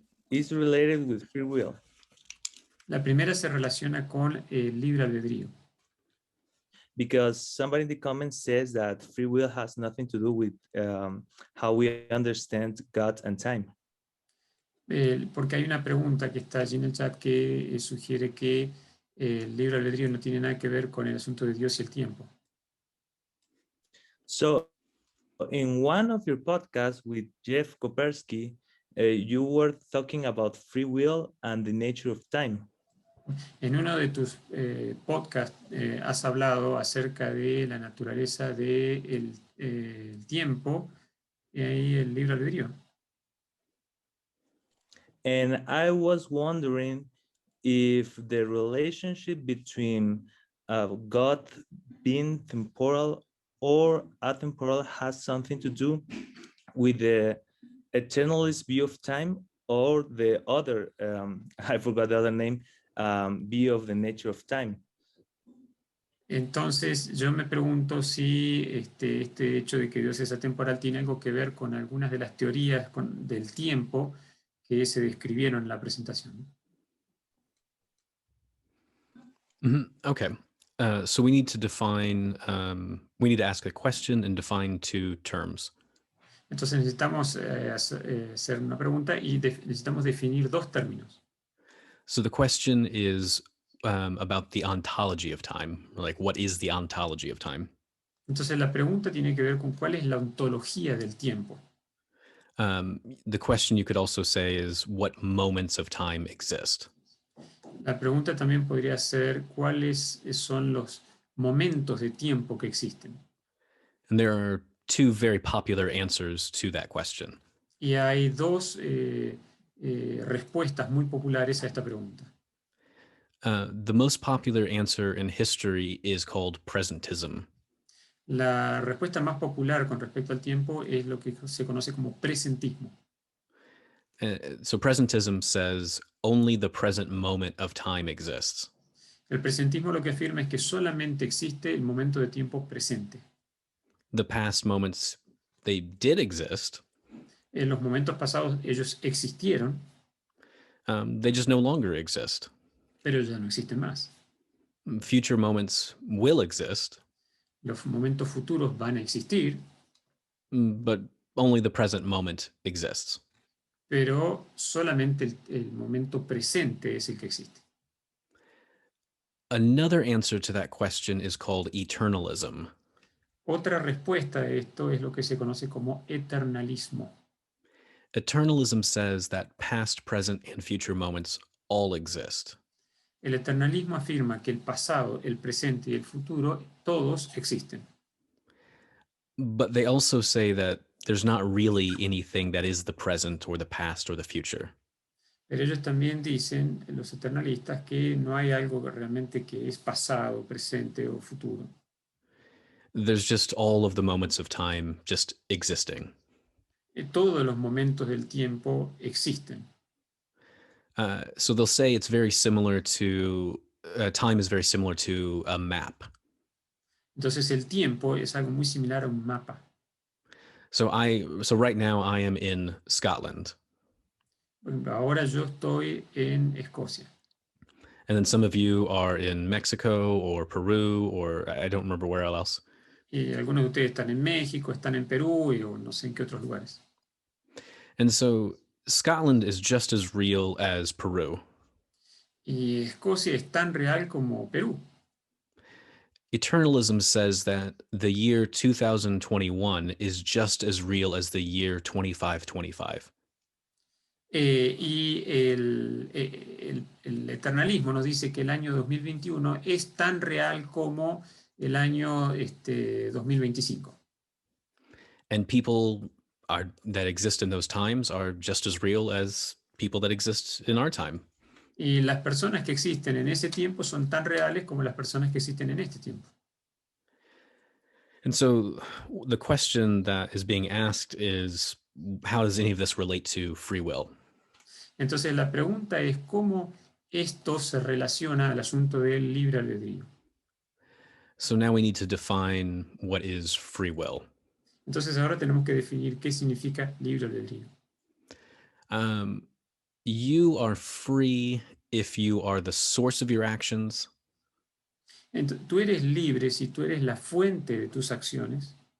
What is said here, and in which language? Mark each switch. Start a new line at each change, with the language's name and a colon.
English: is related with free will.
Spanish: La primera se relaciona con el libre albedrío.
English: Because somebody in the comments says that free will has nothing to do with how we understand God and time.
Spanish: Porque hay una pregunta que está allí en el chat que sugiere que el libre albedrío no tiene nada que ver con el asunto de Dios y el tiempo.
English: So, in one of your podcasts with Jeff Kopersky, you were talking about free will and the nature of time.
Spanish: En uno de tus podcasts has hablado acerca de la naturaleza del tiempo y ahí el libre albedrío.
English: And I was wondering if the relationship between God being temporal or atemporal has something to do with the eternalist view of time or the other, I forgot the other name, view of the nature of time.
Spanish: Entonces yo me pregunto si este hecho de que Dios es atemporal tiene algo que ver con algunas de las teorías del tiempo que se describieron en la presentación.
English: Okay. So we need to define, we need to ask a question and define two terms.
Spanish: Entonces necesitamos hacer una pregunta y necesitamos definir dos términos.
English: So the question is about the ontology of time, like what is the ontology of time?
Spanish: Entonces la pregunta tiene que ver con cuál es la ontología del tiempo.
English: The question you could also say is what moments of time exist?
Spanish: La pregunta también podría ser cuáles son los momentos de tiempo que existen.
English: And there are two very popular answers to that question.
Spanish: Y hay dos respuestas muy populares a esta pregunta.
English: The most popular answer in history is called presentism.
Spanish: La respuesta más popular con respecto al tiempo es lo que se conoce como presentismo.
English: So presentism says only the present moment of time exists.
Spanish: El presentismo lo que afirma es que solamente existe el momento de tiempo presente.
English: The past moments, they did exist.
Spanish: En los momentos pasados ellos existieron,
English: they just no longer exist.
Spanish: pero ya no existen más.
English: Future moments will exist.
Spanish: Los momentos futuros van a existir,
English: but only the present moment exists.
Spanish: pero solamente el momento presente es el que existe.
English: Another answer to that question is called eternalism.
Spanish: Otra respuesta a esto es lo que se conoce como eternalismo.
English: Eternalism says that past, present, and future moments all exist.
Spanish: El eternalismo afirma que el pasado, el presente y el futuro todos existen.
English: But they also say that there's not really anything that is the present or the past or the future.
Spanish: Pero ellos también dicen, los eternalistas, que no hay algo realmente que es pasado, presente o futuro.
English: There's just all of the moments of time just existing.
Spanish: Todos los momentos del tiempo existen.
English: So they'll say it's very similar to, time is very similar to a map.
Spanish: Entonces el tiempo es algo muy similar a un mapa.
English: So right now I am in Scotland.
Spanish: Por ejemplo, ahora yo estoy en Escocia.
English: And then some of you are in Mexico or Peru, or I don't remember where else.
Spanish: Y algunos de ustedes están en México, están en Perú o no sé en qué otros lugares.
English: And so Scotland is just as real as Peru.
Spanish: Y Escocia es tan real como Perú.
English: Eternalism says that the year 2021 is just as real as the year 2525.
Spanish: Y el eternalismo nos dice que el año 2021 es tan real como el año 2025.
English: And people that exist in those times are just as real as people that exist in our time.
Spanish: Y las personas que existen en ese tiempo son tan reales como las personas que existen en este tiempo.
English: And so the question that is being asked is, how does any of this relate to free will?
Spanish: Entonces la pregunta es cómo esto se relaciona al asunto del libre albedrío.
English: So now we need to define what is free will.
Spanish: Entonces ahora tenemos que definir qué significa libre albedrío.
English: You are free if you are the source of your actions.
Spanish: Entonces, tú eres libre si tú eres la fuente de tus acciones.